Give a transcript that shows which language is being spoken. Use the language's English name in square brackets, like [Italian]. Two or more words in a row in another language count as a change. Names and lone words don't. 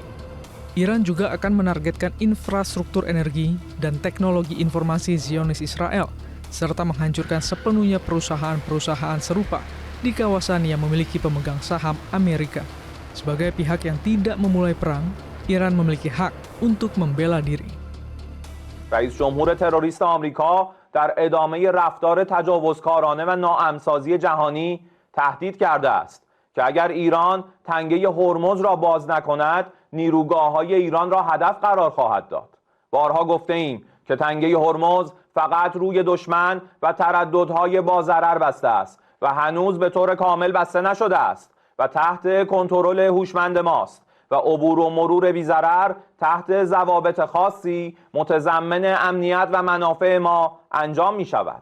[Indonesian] Iran juga akan menargetkan infrastruktur energi dan teknologi informasi Zionis Israel, serta menghancurkan sepenuhnya perusahaan-perusahaan serupa di kawasan yang memiliki pemegang saham Amerika. Sebagai pihak yang tidak memulai perang, Iran memiliki hak untuk membela diri. [Persian] رئیس جمهور تروریست آمریکا در ادامه رفتار تجاوزکارانه و ناامن‌سازی جهانی تهدید کرده است که اگر ایران تنگه هرمز را باز نکند نیروگاه‌های ایران را هدف قرار خواهد داد. بارها گفته ایم که تنگه هرمز فقط روی دشمن و ترددهای با ضرر بسته است و هنوز به طور کامل بسته نشده است و تحت کنترل هوشمند ماست و عبور و مرور بی‌ضرر تحت ضوابط خاصی متضمن امنیت و منافع ما انجام می شود.